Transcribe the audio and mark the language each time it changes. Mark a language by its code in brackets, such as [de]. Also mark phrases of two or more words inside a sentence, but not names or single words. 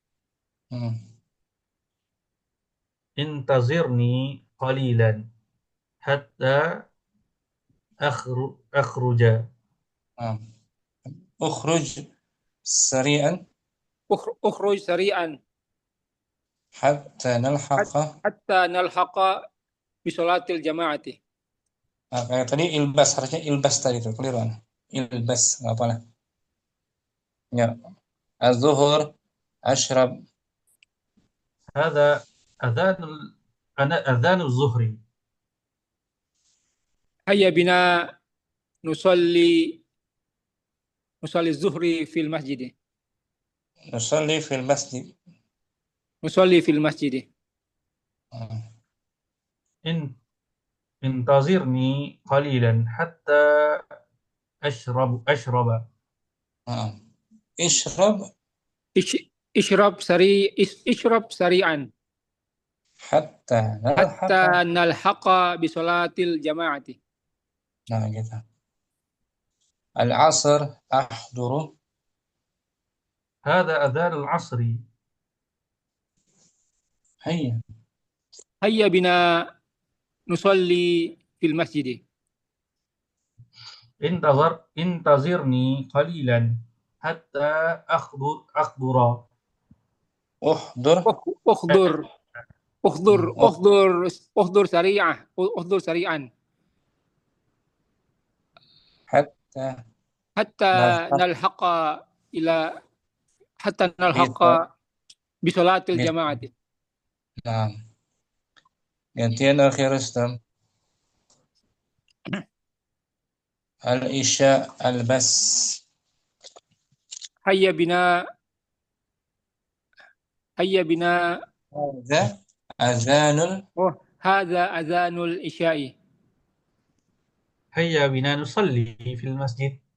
[ar] انتظرني قليلا حتى أخرج. اخرج سريعا. اخرج سريعا حتى نلحق بصلاة الجماعة. [id] kayak tadi ilbas, harusnya ilbas tadi itu keliruan. Ilbas nggak apa lah. Ya. [ar] الظهر اشرب. هذا أذان الظهر. هيا بنا نصلي الظهر في المسجد. نصلي في المسجد. نصلي في المسجد. انتظرني قليلا حتى أشرب. اشرب سريعا حتى نلحق بصلاة الجماعة. [id] Nah gitu. [ar] العصر احضر. هذا أذان العصر. هيا بنا نصلي في المسجد. انتظرني قليلا حتى أحضر. احضر سريعا حتى نلحق بصلاة الجماعة. [id] Nah. Gantian akhir Rustam. [ar] العشاء البس. هيا بنا هذا أذان العشاء. هيا بنا نصلي في المسجد.